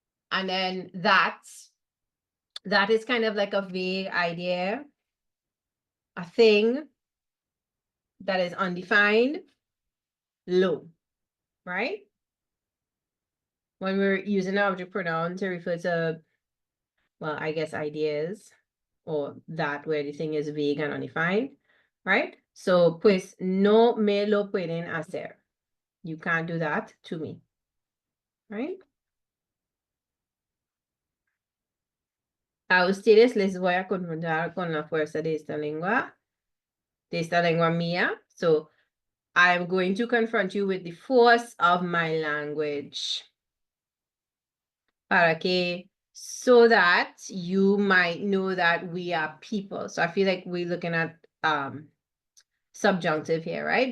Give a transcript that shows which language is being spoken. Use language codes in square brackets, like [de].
[en] And then that is kind of like a vague idea, a thing that is undefined, low, right? When we're using an object pronoun to refer to, well, I guess ideas, or that where the thing is vague and undefined, right? [es] So, pues no me lo pueden hacer. [en] You can't do that to me, right? [es] A ustedes les voy a confrontar con la fuerza de esta lengua mía. [en] So, I'm going to confront you with the force of my language. [es] Para que, [en] so that you might know that we are people. So I feel like we're looking at subjunctive here, right?